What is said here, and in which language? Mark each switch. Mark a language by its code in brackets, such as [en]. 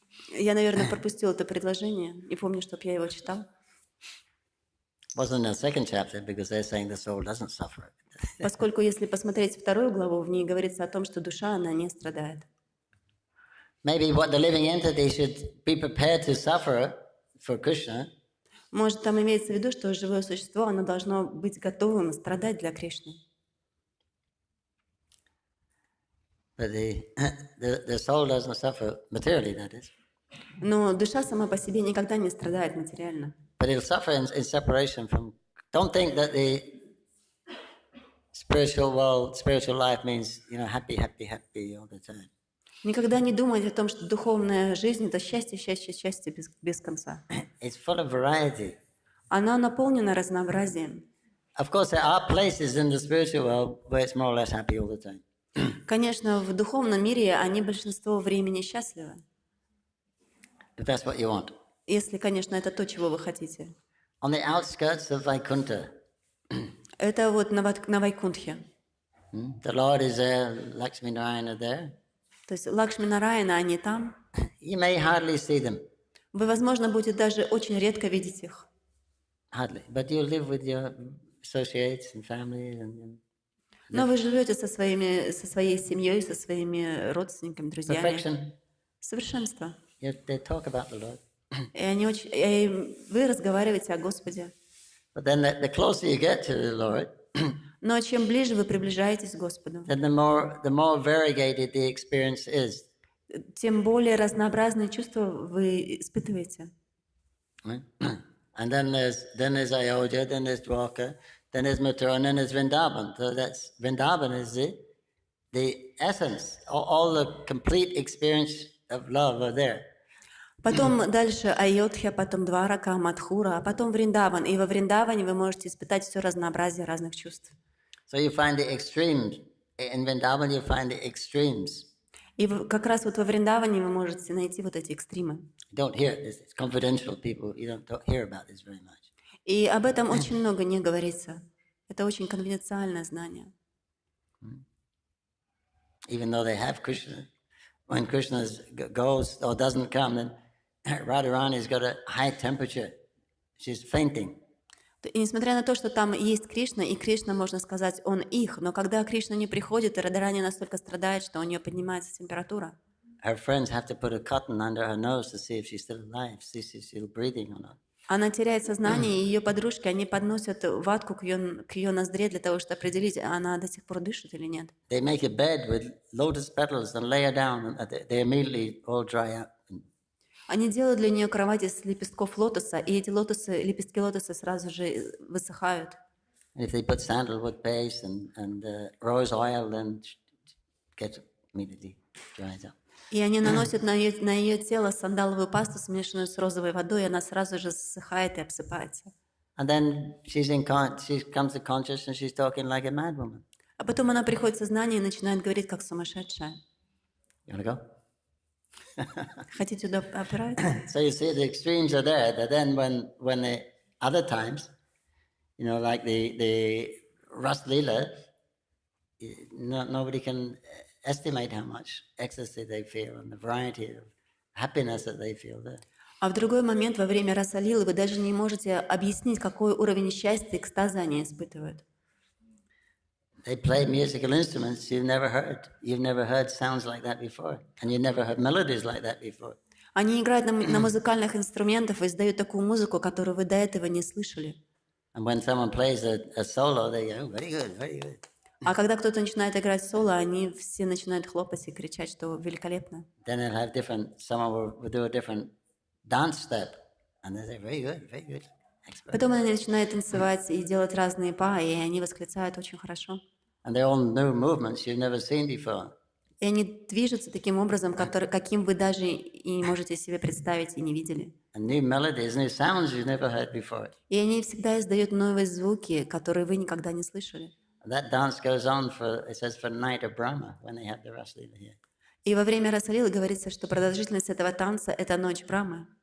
[ru] Я, наверное, пропустил это предложение. Не помню, чтоб я его читал. [en] Wasn't in the second chapter because they're saying the soul doesn't suffer. [ru] Поскольку, если посмотреть вторую главу, в ней говорится о том, что душа, она не страдает. [en] Maybe what the living entity should be prepared to suffer for Krishna. [ru] Может, там имеется в виду, что живое существо, оно должно быть готовым страдать для Кришны. [en] But the soul doesn't suffer materially, that is. [ru] Но душа сама по себе никогда не страдает материально. [en] But it'll suffer in separation from. Don't think that the spiritual world, spiritual life means happy all the time. [ru] Никогда не думать о том, что духовная жизнь — это счастье, счастье, счастье без конца. [en] It's full of variety. [ru] Она наполнена разнообразием. [en] Of course, there are places in the spiritual world where it's more or less happy all the time. [ru] Конечно, в духовном мире они большинство времени счастливы. [en] If that's what you want. [ru] Если, конечно, это то, чего вы хотите. [en] On the outskirts of Vaikuntha. [ru] Это вот на Вайкунтхе. [en] The Lord is there, Lakshmi Narayana there. [ru] То есть Лакшми Нараяна, они там. [en] You may hardly see them. [ru] Вы, возможно, будете даже очень редко видеть их. [en] Hardly. But you live with your associates and family and [ru] Но вы живете со своей семьей, со своими родственниками, друзьями. [en] perfection. [ru] Совершенство. [en] They talk about the Lord. [ru] И вы разговариваете о Господе. [en] But then the closer you get to the Lord, [ru] Но чем ближе вы приближаетесь к Господу, [en] then the more variegated the experience is. [ru] тем более разнообразные чувства вы испытываете. [en] Right? And then there's Ayodhya, then there's Dwarka, then there's Mathura, and then there's Vrindavan. So that's Vrindavan is the essence. All the complete experience of love are there. [ru] Потом дальше Айодхья, потом Дварака, Мадхура, а потом Вриндаван. И во Вриндаване вы можете испытать все разнообразие разных чувств. [en] So you find the extremes. In Vrindavan you find the extremes. [ru] И как раз вот во Вриндаване вы можете найти вот эти экстримы. [en] Don't hear this. It's confidential. People, you don't hear about this very much. [ru] И об этом очень много не говорится. Это очень конфиденциальное знание. [en] Even though they have Krishna, when Krishna goes or doesn't come, then Radharani's got a high temperature. She's fainting. [ru] И несмотря на то, что там есть Кришна, и Кришна, можно сказать, он их, но когда Кришна не приходит, Радхарани настолько страдает, что у нее поднимается температура. [en] Her friends have to put a cotton under her nose to see if she's still alive, see if she's still breathing or not. [ru] Она теряет сознание, и ее подружки, они подносят ватку к ее ноздре для того, чтобы определить, она до сих пор дышит или нет. [en] They make a bed with lotus petals and lay her down, and they immediately all dry up. [ru] Они делают для нее кровать из лепестков лотоса, и эти лепестки лотоса сразу же высыхают. [en] And if they put sandalwood paste and rose oil, then gets immediately dries up. [ru] И они наносят на ее тело сандаловую пасту, смешанную с розовой водой, и она сразу же засыхает и обсыпается. [en] And then she comes to consciousness, she's talking like a madwoman. [ru] А потом она приходит в сознание и начинает говорить как сумасшедшая. [en] You wanna go? [ru] Хотите туда опираться? [en] So you see, the extremes are there. That then, when the other times, like the Ras Leela, nobody can estimate how much ecstasy they feel and the variety of happiness that they feel there. [ru] А в другой момент, во время Раса-лилы, вы даже не можете объяснить, какой уровень счастья и экстаза они испытывают. [en] They play musical instruments you've never heard. You've never heard sounds like that before. And you've never heard melodies like that before. [ru] Они играют на музыкальных инструментах и издают такую музыку, которую вы до этого не слышали. [en] And when someone plays a solo, they go, very good, very good. [ru] А когда кто-то начинает играть соло, они все начинают хлопать и кричать, что великолепно. [en] Then they'll have someone will do a different dance step. And they say, very good, very good. Expert. [ru] Потом они начинают танцевать и делать разные па, и они восклицают очень хорошо. [en] And they're all new movements you've never seen before. [ru] И они движутся таким образом, каким вы даже и не можете себе представить и не видели. [en] And new melodies, new sounds you've never heard before. [ru] И они всегда издают новые звуки, которые вы никогда не слышали. [en] That dance goes on it says, for night of Brahma, when they have the Raslila here. [ru] И во время Раса-лилы говорится, что продолжительность этого танца – это ночь Брамы.